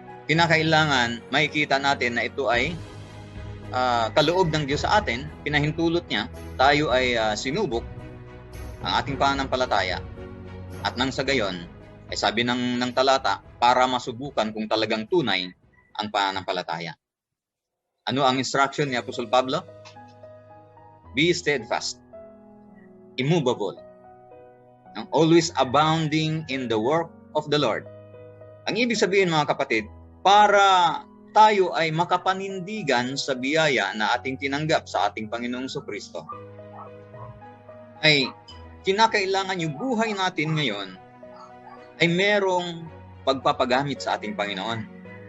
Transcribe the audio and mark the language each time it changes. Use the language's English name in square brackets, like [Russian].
[Filipino] Kinakailangan makikita natin na ito ay kaloob ng Diyos sa atin, pinahintulot niya, tayo ay sinubok ang ating pananampalataya, at nang sa gayon ay sabi ng talata, para masubukan kung talagang tunay ang pananampalataya. Ano ang instruction ni Apostol Pablo? [English] Be steadfast, immovable, always abounding in the work of the Lord. [Filipino] Ang ibig sabihin, mga kapatid, para tayo ay makapanindigan sa biyaya na ating tinanggap sa ating Panginoong Jesucristo, ay kinakailangan yung buhay natin ngayon ay merong pagpapagamit sa ating Panginoon.